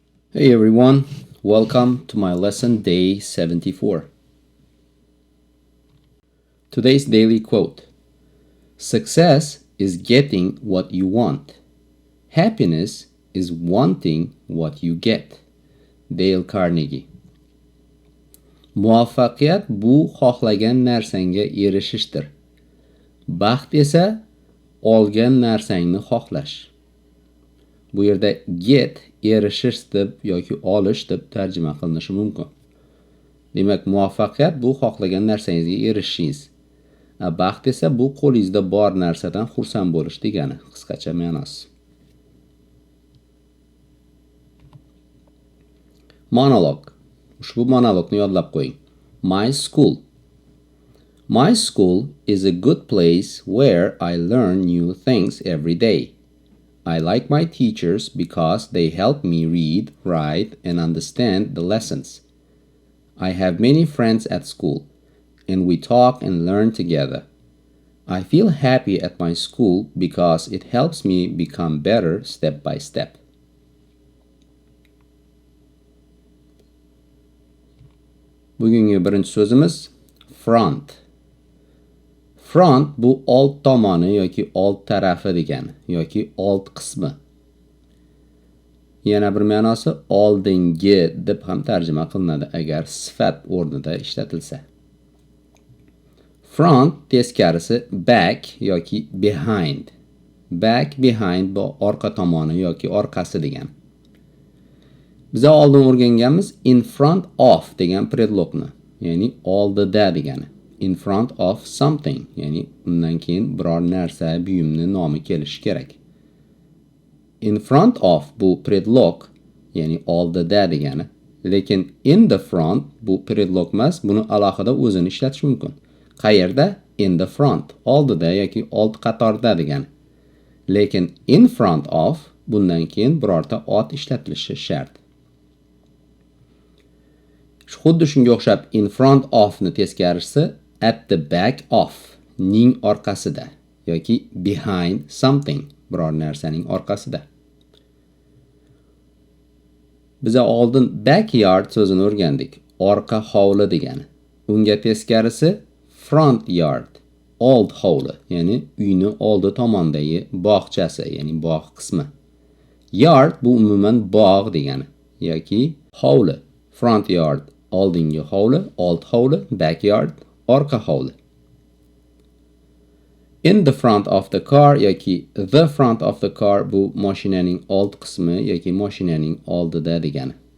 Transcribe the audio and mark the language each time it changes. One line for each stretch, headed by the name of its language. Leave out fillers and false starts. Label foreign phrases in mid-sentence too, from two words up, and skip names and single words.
English: Hey everyone, welcome to my lesson day 74. Today's daily quote: Success is getting what you want. Happiness is wanting what you get. Dale Carnegie.
Uzbek: Muvaffaqiyat bu xohlagan narsangga erishishdir. Baxt esa olgan narsangni xohlash. Bu yerda get erishish deb yoki olish deb tarjima qilinishi mumkin. Demak, muvaffaqiyat bu xohlagan narsangizga erishishingiz. Baxt esa bu qo'lingizda bor narsadan xursand bo'lish degani, qisqacha ma'nosi. Monolog. Ushbu monologni yodlab qo'ying.
English: My school. My school is a good place where I learn new things every day. I like my teachers because they help me read, write, and understand the lessons. I have many friends at school, and we talk and learn together. I feel happy at my school because it helps me become better step by step.
Uzbek: Bugungi birinchi so'zimiz front. Front bu old tomoni yoki old tarafi degani yoki old qismi. Yana bir ma'nosi oldingi deb ham tarjima qilinadi agar sifat o'rnida ishlatilsa. Front teskarisi back yoki behind.
English: Back, behind
Uzbek: bu orqa tomoni yoki orqasi degani. Biz oldin o'rganganmiz
English: in front of
Uzbek: degan predlogni, ya'ni oldida degani.
English: In front of something,
Uzbek: ya'ni undan keyin biror narsa, buyumni nomi kelishi kerak.
English: In front of
Uzbek: bu predlog, ya'ni oldida degani. Lekin
English: in the front
Uzbek: bu predlog emas, buni alohida o'zini ishlatish mumkin. Qayerda?
English: In the front,
Uzbek: oldida yoki old qatorda degani. Lekin
English: in front of
Uzbek: bundan keyin birorta ot ishlatilishi shart. Xuddi shunga o'xshab
English: in front of
Uzbek: ni teskarisi
English: at the back of
Uzbek: ning orqasida yoki
English: behind something
Uzbek: biror narsaning orqasida. Biz oldin backyard so'zini o'rgandik. Orqa hovli degani. Unga teskarisi front yard, old hovli, ya'ni uyni oldi tomondagi bog'chasi, ya'ni bog' qismi. Yard bu umuman bog' degani yoki hovli.
English: Front yard
Uzbek: oldingi hovli, old hovli, backyard orqa hovli.
English: In the front of the car yoki the front of the car
Uzbek: bu mashinaning old qismi yoki mashinaning oldida degani.